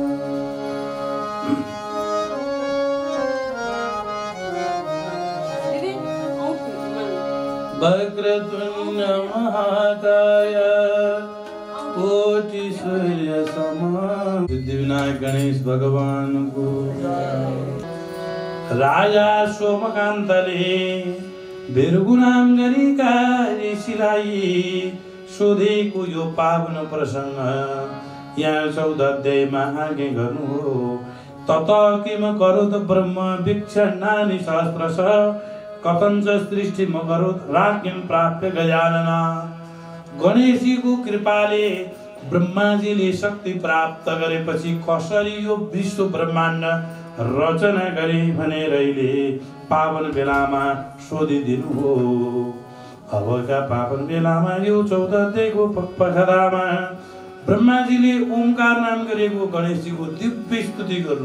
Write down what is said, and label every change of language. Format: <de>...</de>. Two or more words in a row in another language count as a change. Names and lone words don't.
<sa>वक्रतुण्ड महाकाय कोटि सूर्य समान।</sa> <ne>सिद्धिविनायक गणेश भगवान को राजा सोमकान्तले वीरगुणाम गरेका ऋषिलाई सोधेको यो पावन प्रसंग यहाँ 14 अध्यायमा आगे गर्नु हो।</ne> <sa>तत किम करोत् ब्रह्म वीक्षणानि सहस्रश कथञ्च सृष्टिम करोत् राज्ञं प्राप्य गजानना।</sa> <ne>गणेशजीको कृपाले ब्रह्माजीले शक्ति प्राप्त गरेपछि कसरी यो विश्व ब्रह्माण्ड रचना गरे भनेर पावन बेलामा सोधिदिनु हो। अबका पावन बेलामा यो 14 अध्यायको पखरामा ब्रह्माजीले ओमकार नाम गरेको गणेशजीको दिव्य स्तुति गर्नु।</ne>